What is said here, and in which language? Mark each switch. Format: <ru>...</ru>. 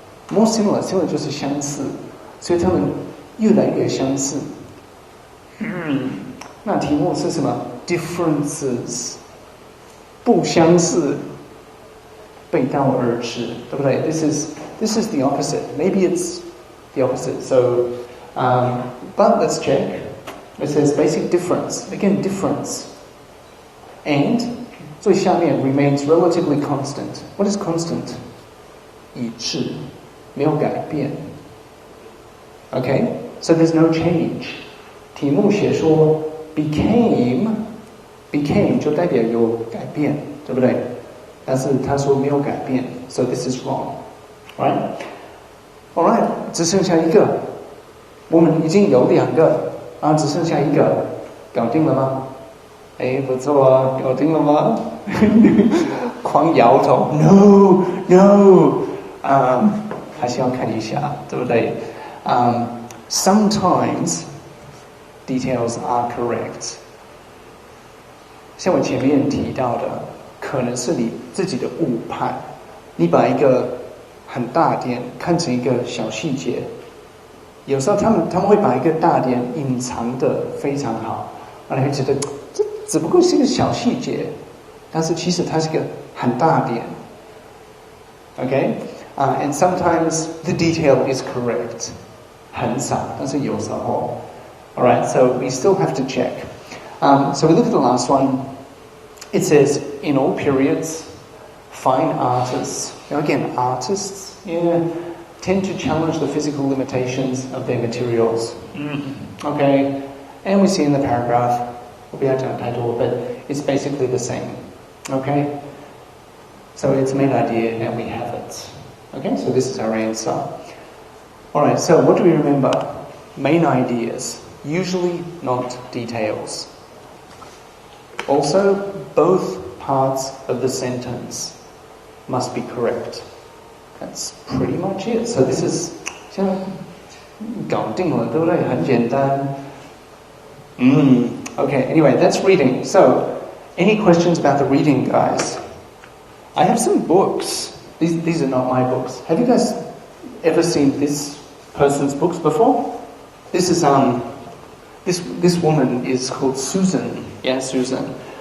<en>More similar</en> <zh>就是相似，所以他们越来越相似。那题目是什么 ？Differences， 不相似，背道而驰，对不对 ？</zh> <en>This is the opposite. Maybe it's the opposite. So, but let's check. It says basic difference. Again, difference. And</en> <zh>最下面</zh> <en>remains relatively constant. What is constant?</en> <zh>一致，没有改变。</zh> <en>Okay, so there's no change.</en> <zh>题目写说 became 就代表有改变，对不对？但是他说没有改变 ，</zh> <en>so this is wrong, right? All right,</en> <zh>只剩下一个，我们已经有2个，然后只剩下一个，搞定了吗？哎，不错啊，搞定了吗？狂摇头 ，no， 还是要看一下，对不对？</zh> <en>Sometimes details are correct.</en> <zh>像我前面提到的，可能是你自己的误判，你把一个很大点看成一个小细节，有时候他们会把一个大点隐藏的非常好，让你会觉得这只不过是一个小细节，但是其实它是个很大点。</zh> <en>Okay, and sometimes the detail is correct.</en> <zh>很少，但是有时候。</zh> <en>All right, so we still have to check. So we look at the last one. It says, in all periods, fine artists. Now again, artists, tend to challenge the physical limitations of their materials. Okay, and we see in the paragraph, we'll be able to title, but it's basically the same. Okay, so it's main idea and we have it. Okay, so this is our answer. All right, so what do we remember? Main ideas. Usually not details. Also, both parts of the sentence must be correct. That's pretty much it. So this is</en> <zh>现在搞定了，对不对？很简单。</zh> <en>Okay, anyway, that's reading. So, any questions about the reading, guys? I have some books. These are not my books. Have you guys ever seen this person's books before? This is This woman is called Susan. Yeah, Susan.</en>